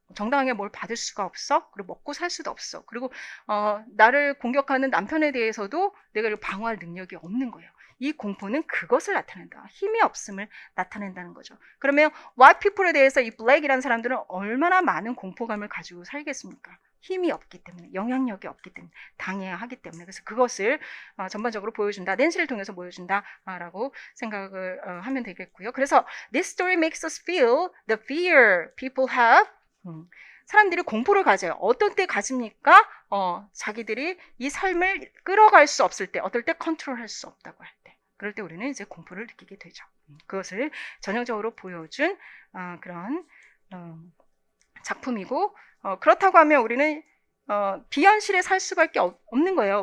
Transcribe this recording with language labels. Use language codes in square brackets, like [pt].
[ko] 정당하게 뭘 받을 수가 없어. 그리고 먹고 살 수도 없어. 그리고 나를 공격하는 남편에 대해서도 내가 방어할 능력이 없는 거예요. 이 공포는 그것을 나타낸다. 힘이 없음을 나타낸다는 거죠. 그러면 [en] white people [ko] 에 대해서 이 black이라는 사람들은 얼마나 많은 공포감을 가지고 살겠습니까? 힘이 없기 때문에, 영향력이 없기 때문에, 당해야 하기 때문에. 그래서 그것을 전반적으로 보여준다. 낸시를 통해서 보여준다라고 생각을 하면 되겠고요. 그래서 [en] this story makes us feel the fear people have [ko] 사람들이 공포를 가져요. 어떤 때 가집니까? 자기들이 이 삶을 끌어갈 수 없을 때, 어떨 때 컨트롤할 수 없다고 할 때. 그럴 때 우리는 이제 공포를 느끼게 되죠. 그것을 전형적으로 보여준 그런 작품이고, 그렇다고 하면 우리는 비현실에 살 수밖에 없는 거예요.